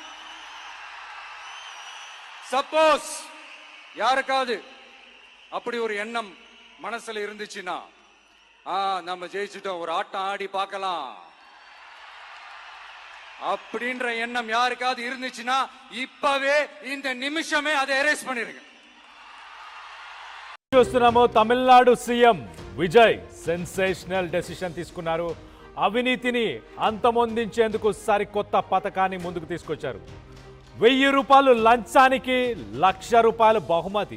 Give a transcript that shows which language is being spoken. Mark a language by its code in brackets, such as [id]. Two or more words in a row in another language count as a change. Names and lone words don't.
[ta] சப்போஸ் யாருக்காவது அப்படி ஒரு எண்ணம் மனசுல இருந்துச்சுன்னா, நம்ம ஜெயிச்சிட்டோம், ஒரு ஆட்டம் ஆடி பார்க்கலாம் அப்படின்ற எண்ணம் யாருக்காவது இருந்துச்சுன்னா இப்பவே இந்த நிமிஷமே அதை எரேஸ் பண்ணிருங்க. [te] చూస్తున్నాము తమిళనాడు సీఎం విజయ్ [en] sensational decision [te] తీసుకున్నారు. అవినీతిని అంతమొందించేందుకు సరికొత్త పథకాన్ని ముందుకు తీసుకొచ్చారు. 1000 రూపాయలు లంచానికి ₹1,00,000 బహుమతి.